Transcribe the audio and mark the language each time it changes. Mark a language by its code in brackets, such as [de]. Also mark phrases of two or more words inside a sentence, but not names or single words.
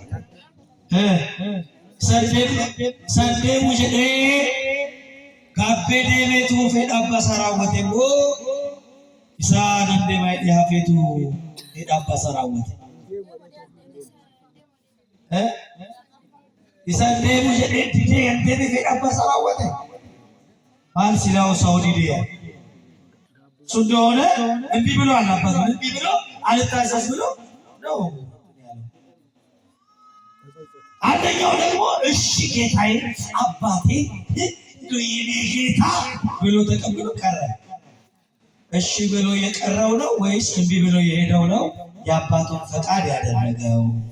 [om] Isa deemu jedhee gaabbee deemeetu fedha abbaa isaa raawwate moo isaan deemaa hidhee hafeetu fedha abbaa isaa raawwate? Isaan deemu jedhee didee kan deeme fedha abbaa isaa raawwate? Maal silaa osoo didee [am] እሱ እንደሆነ እምቢ ብሎ አልነበረ እምቢ ብሎ አልታዘዝ ብሎ ነው። አንደኛው ደግሞ እሺ ጌታዬ አባቴ የኔ ጌታ ብሎ ተቀብሎ ቀረ። እሺ ብሎ የቀረው ነው ወይስ እምቢ ብሎ የሄደው ነው የአባቱን ፈቃድ ያደረገው?